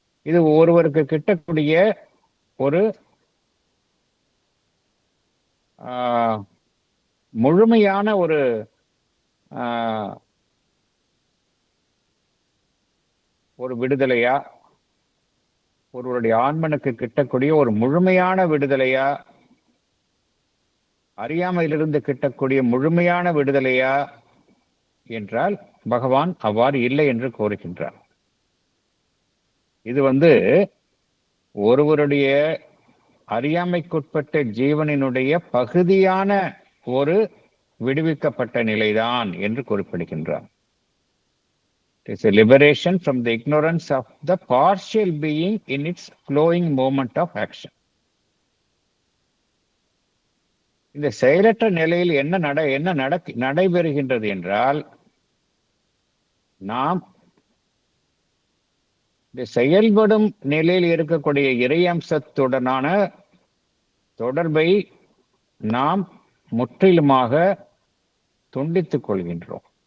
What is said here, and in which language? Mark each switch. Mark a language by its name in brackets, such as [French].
[Tamil] இது ஒருவருக்கு கிட்டக்கூடிய ஒரு முழுமையான ஒரு விடுதலையா, ஒருவருடைய ஆன்மனுக்கு கிட்டக்கூடிய ஒரு முழுமையான விடுதலையா, அறியாமையிலிருந்து கிட்டக்கூடிய முழுமையான விடுதலையா என்றால் பகவான் அவ்வாறு இல்லை என்று கோருகின்றார். இது வந்து ஒருவருடைய அறியாமைக்குட்பட்ட ஜீவனினுடைய பகுதியான ஒரு விடுவிக்கப்பட்ட நிலைதான் என்று குறிப்பிடுகின்றார். [English] It is a liberation from the ignorance of the partial being in its flowing moment of action. [Tamil] இந்த செயலற்ற நிலையில் என்ன நடைபெறுகின்றது என்றால், நாம் இந்த செயல்படும் நிலையில் இருக்கக்கூடிய இறையம்சத்துடனான தொடர்பை நாம் முற்றிலுமாக துண்டித்துக் கொள்கின்றோம்.